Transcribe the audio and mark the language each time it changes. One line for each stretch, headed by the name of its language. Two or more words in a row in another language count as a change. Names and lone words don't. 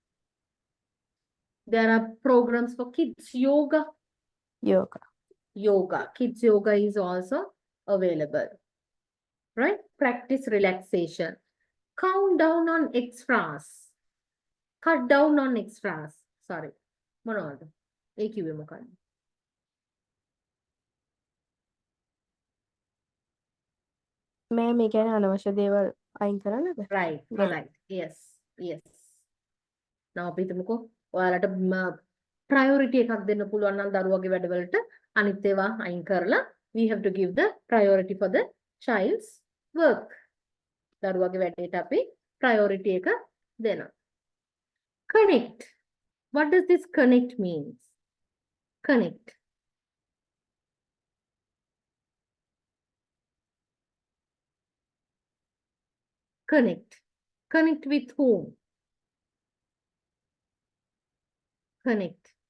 English: There are programs for kids yoga. yoga, Yoga. Kids yoga is also available. Right? Practice relaxation. Count down on extras. Cut down on extras. Sorry.
Sinhala: මොනවද? ඒ කිව්වේ මොකක්ද? මෑම් ඒ කියන්නේ අනවශ්‍ය දේවල් අයින් කරන්නද?
English: Right.
Sinhala: නෑ.
English: Right. Yes. Yes. now
Sinhala: අපි හිතමුකෝ ඔයාලට priority එකක් දෙන්න පුළුවන් නම් දරුවගේ වැඩවලට අනිත් ඒවා අයින් කරලා
English: we have to give the priority for the child's work.
Sinhala: දරුවගේ වැඩේට අපි priority එක දෙනවා.
English: Connect. What does this connect means? Connect. Connect. Connect with whom? Connect.